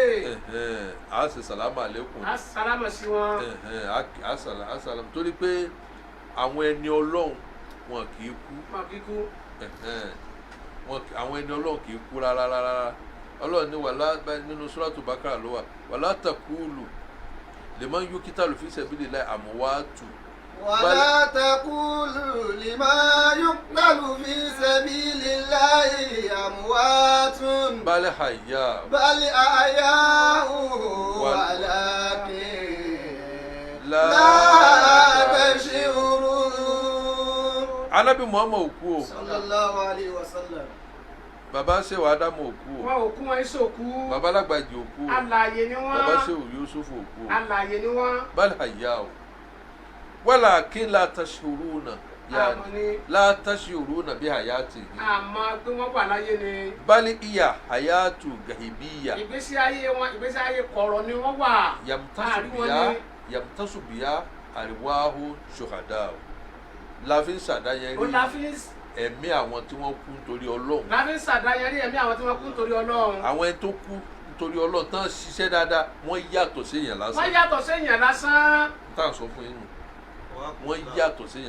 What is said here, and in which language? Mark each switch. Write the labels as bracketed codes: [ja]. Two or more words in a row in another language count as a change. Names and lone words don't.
[yo] a sì sàlámà lẹ́kùn Á sálámà sí wọn. a sàlámà torí pé àwọn ẹni Ọlọ́run wọn kì í kú Mọ̀ kíkú. àwọn ẹni Ọlọ́run kì í kú rárá Ọlọ́run ní wàlá nínú Suratu Bakara ló wà [ar] ولا تقولوا لمن يقتل في سبيل الله أموات ولا تقولوا لما يقتل في سبيل الله أموات بل أحياء بل أحياء ولكن لا تشعرون. [yo] Ànábì Muhammad òkú o [ar] صلى الله عليه وسلم. [yo] bàbá Shehu Adamu òkú o Wọn ò kú wọn ìṣòkú. bàbá Lágbàjì òkú o Alààyè ni wọ́n. bàbá Shehu Yusuf òkú o Alààyè ni wọ́n. [ar] بل أحياء o ولكن لا تشعرون [yo] Àmọ́ ni. [ar] لا تشعرون بحياتهم [yo] Àmọ́ pé wọ́n wà láyé ni. [ar] بل هي حياة غيبية [yo] Ìgbésí ayé wọn ìgbésí ayé kọ̀rọ̀ ni wọ́n wà. [ar] يمتص بها أرواح الشهداء [yo] la fi ń Ó ṣàdáyẹrí la fi ń ẹ̀mí àwọn tí wọ́n kú nítorí Ọlọ́run ṣàdáyẹrí ẹ̀mí àwọn tí wọ́n kú nítorí Ọlọ́run. àwọn ẹni tó kú nítorí Ọlọ́run tán ṣiṣẹ́ dáadáa wọ́n yàtọ̀ séèyàn Wọ́n lásán yàtọ̀ séèyàn lásán. tá à ń sọ fún yín nù wọ́n yàtọ̀ séèyàn